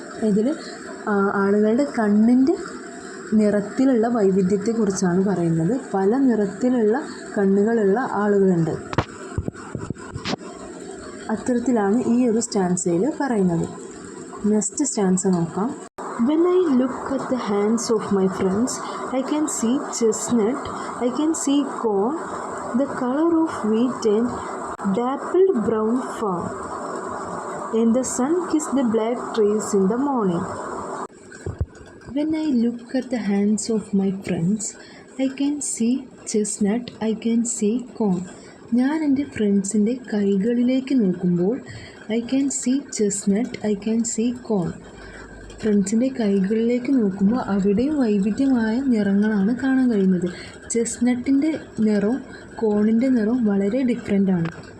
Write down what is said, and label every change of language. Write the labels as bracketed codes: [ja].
[ml] ഇതിൽ ആളുകളുടെ കണ്ണിൻ്റെ നിറത്തിലുള്ള വൈവിധ്യത്തെക്കുറിച്ചാണ് പറയുന്നത്. പല നിറത്തിലുള്ള കണ്ണുകളുള്ള ആളുകളുണ്ട്. അത്തരത്തിലാണ് ഈ ഒരു സ്റ്റാൻസയിൽ പറയുന്നത്. നെക്സ്റ്റ് സ്റ്റാൻസ നോക്കാം. [en] When I look at the hands of my friends, I can see chestnut, I can see corn, the color of wheat and dappled brown fawn, and the sun kissed the black trees in the morning. When I look at the hands of my friends, I can see chestnut, I can see corn. [ml] ഞാൻ എൻ്റെ ഫ്രണ്ട്സിൻ്റെ കൈകളിലേക്ക് നോക്കുമ്പോൾ [en] I can see chestnut, I can see corn. [ml] ഫ്രണ്ട്സിൻ്റെ കൈകളിലേക്ക് നോക്കുമ്പോൾ അവിടെയും വൈവിധ്യമായ നിറങ്ങളാണ് കാണാൻ കഴിയുന്നത്. ചെസ്നട്ടിൻ്റെ നിറവും കോണിൻ്റെ നിറവും വളരെ ഡിഫറെൻ്റാണ്.